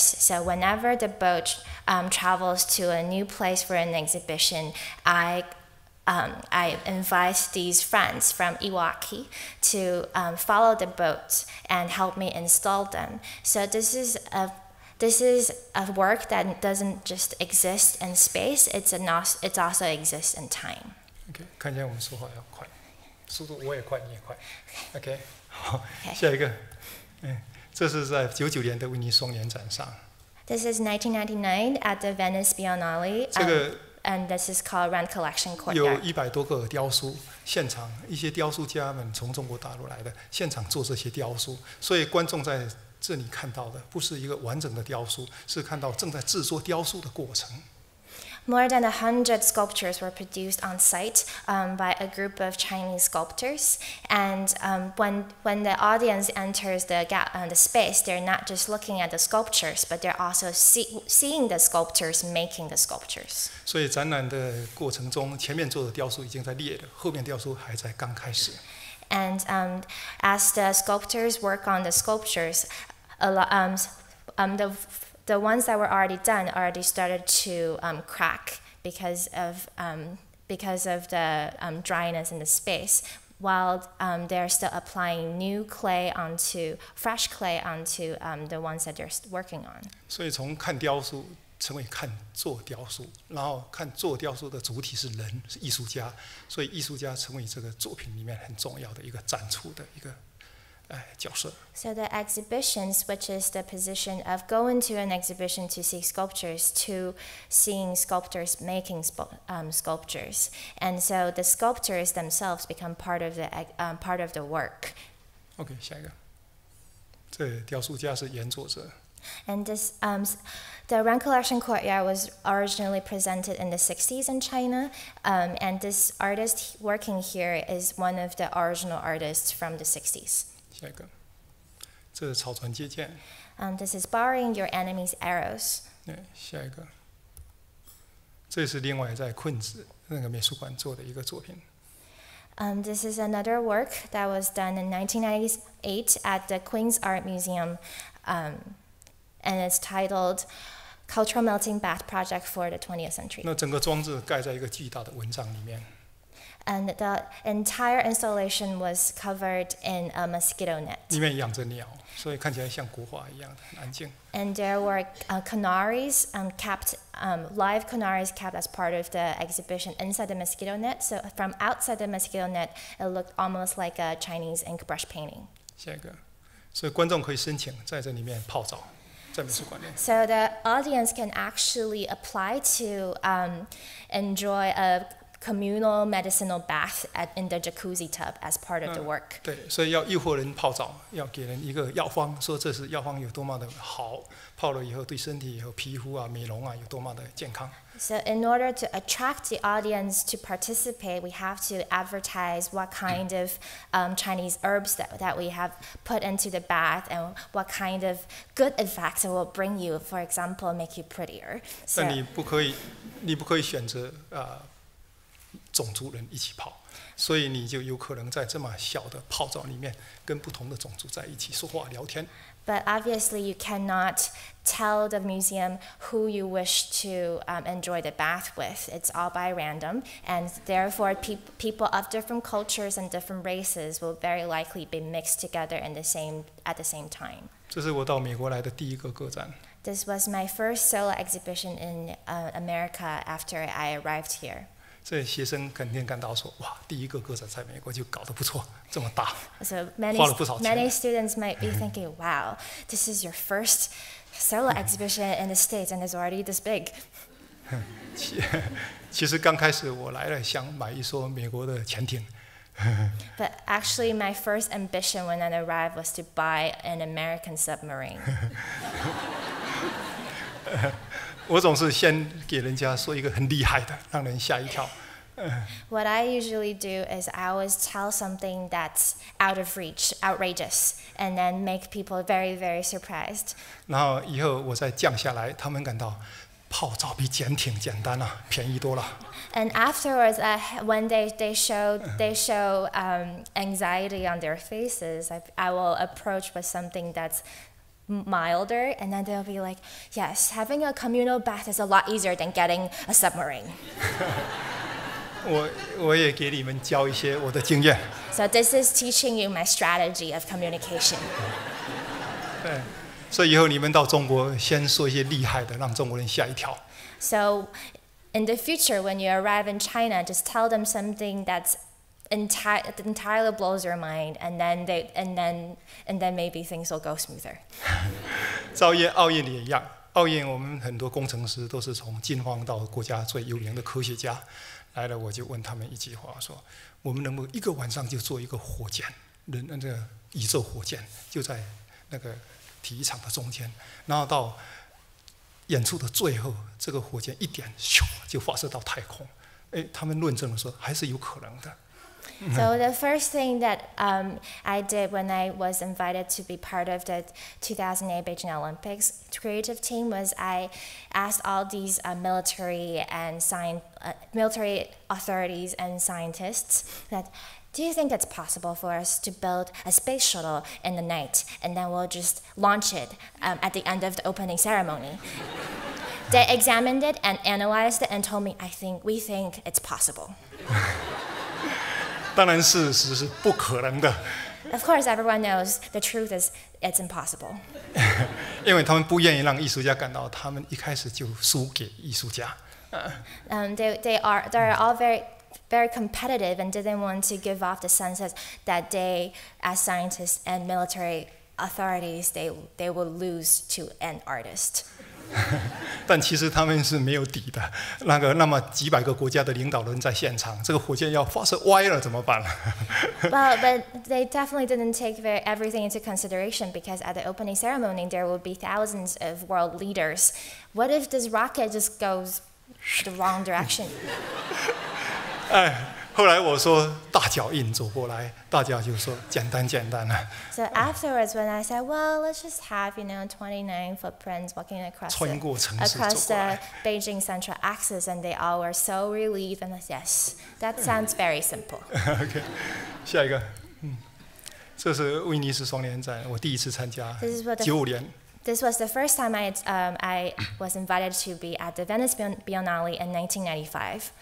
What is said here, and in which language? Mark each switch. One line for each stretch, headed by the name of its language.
English: So whenever the boat travels to a new place for an exhibition, I invite these friends from Iwaki to follow the boat and help me install them. So this is a work that doesn't just exist in space; it also exists in time.
Chinese: OK， 看起来我们说话要快，速度我也快，你也快。 OK， 好，下一个，这是在99年的威尼双年展上。
English: This is 1999 at the Venice Biennale.
Chinese: 这个。
English: And this is called Rent Collection Courtyard.
Chinese: 有100多个雕塑，现场一些雕塑家们从中国大陆来的，现场做这些雕塑，所以观众在这里看到的不是一个完整的雕塑，是看到正在制作雕塑的过程。
English: More than 100 sculptures were produced on site by a group of Chinese sculptors. And when the audience enters the space, they're not just looking at the sculptures, but they're also seeing the sculptors making the sculptures.
Chinese: 所以展览的过程中，前面做的雕塑已经在裂了，后面雕塑还在刚开始。
English: And as the sculptors work on the sculptures, the ones that were already done already started to crack because of the dryness in the space, while they're still applying fresh clay onto the ones that they're working on.
Chinese: 所以从看雕塑成为看做雕塑，然后看做雕塑的主体是人，是艺术家，所以艺术家成为这个作品里面很重要的一个展出的一个角色。
English: So the exhibition switches the position of going to an exhibition to see sculptures to seeing sculptors making sculptures, and so the sculptors themselves become part of the work.
Chinese: OK， 下一个，这雕塑家是原作者。
English: And this, the Rent Collection Courtyard was originally presented in the 60s in China, and this artist working here is one of the original artists from the 60s.
Chinese: 下一个，这是草船借箭。
English: This is borrowing your enemy's arrows.
Chinese: 对，下一个，这是另外在昆子那个美术馆做的一个作品。
English: This is another work that was done in 1998 at the Queen's Art Museum, and it's titled Cultural Melting Bath Project for the 20th Century.
Chinese: 那整个装置盖在一个巨大的蚊帐里面。
English: And the entire installation was covered in a mosquito net.
Chinese: 里面养着鸟，所以看起来像国画一样，很安静。
English: And there were canaries kept, live canaries kept as part of the exhibition inside the mosquito net. So from outside the mosquito net, it looked almost like a Chinese ink brush painting.
Chinese: 下一个，所以观众可以申请在这里面泡澡，在美术馆内。
English: So the audience can actually apply to enjoy a communal medicinal bath in the jacuzzi tub as part of the work.
Chinese: 对，所以要诱惑人泡澡，要给人一个药方，说这是药方有多么的好，泡了以后对身体、有皮肤啊、美容啊有多么的健康。
English: So in order to attract the audience to participate, we have to advertise what kind of Chinese herbs that we have put into the bath and what kind of good effects it will bring you. For example, make you prettier.
Chinese: 但你不可以选择种族人一起泡，所以你就有可能在这么小的泡澡里面跟不同的种族在一起说话聊天。
English: But obviously, you cannot tell the museum who you wish to enjoy the bath with. It's all by random, and therefore, people of different cultures and different races will very likely be mixed together at the same time.
Chinese: 这是我到美国来的第一个个展。
English: This was my first solo exhibition in America after I arrived here.
Chinese: 这学生肯定感到说，哇，第一个个展在美国就搞得不错，这么大，
English: So
Chinese: 花了不少钱。
English: many students might be thinking, wow, this is your first solo exhibition in the States and it's already this big.
Chinese: 其实刚开始我来了，想买一艘美国的潜艇。
English: But actually, my first ambition when I arrived was to buy an American submarine.
Chinese: 我总是先给人家说一个很厉害的，让人吓一跳。
English: What I usually do is I always tell something that's out of reach, outrageous, and then make people very, very surprised.
Chinese: 然后以后我再降下来，他们感到泡澡比潜艇简单啊，便宜多了。
English: And afterwards, when they show anxiety on their faces, I will approach with something that's milder, and then they'll be like, yes, having a communal bath is a lot easier than getting a submarine.
Chinese: 我也给你们教一些我的经验。
English: So this is teaching you my strategy of communication.
Chinese: 对，所以以后你们到中国先说一些厉害的，让中国人吓一跳。
English: So in the future, when you arrive in China, just tell them something that's entirely blows your mind, and then maybe things will go smoother.
Chinese: 照样奥运也一样，奥运我们很多工程师都是从金方到国家最有名的科学家来了，我就问他们一句话说：我们能不能一个晚上就做一个火箭，那个宇宙火箭就在那个体育场的中间，然后到演出的最后，这个火箭一点咻就发射到太空。他们论证了说还是有可能的。
English: So the first thing that I did when I was invited to be part of the 2008 Beijing Olympics creative team was I asked all these military authorities and scientists that, do you think it's possible for us to build a space shuttle in the night and then we'll just launch it at the end of the opening ceremony? They examined it and analyzed it and told me, we think it's possible.
Chinese: 当然事实是不可能的。
English: Of course, everyone knows the truth is it's impossible.
Chinese: 因为他们不愿意让艺术家感到他们一开始就输给艺术家。
English: They're all very competitive and didn't want to give off the sense that they, as scientists and military authorities, they will lose to an artist.
Chinese: 但其实他们是没有底的。那么几百个国家的领导人在现场，这个火箭要发射歪了怎么办
English: ？But they definitely didn't take everything into consideration because at the opening ceremony there will be thousands of world leaders. What if this rocket just goes the wrong direction?
Chinese: 后来我说大脚印走过来，大家就说简单了。
English: So afterwards, when I said, well, let's just have 29 footprints walking across the Beijing Central Axis, and they all were so relieved and said, yes, that sounds very simple.
Chinese: OK， 下一个，这是威尼斯双年展，我第一次参加，95年。
English: This was the first time I was invited to be at the Venice Biennale in 1995.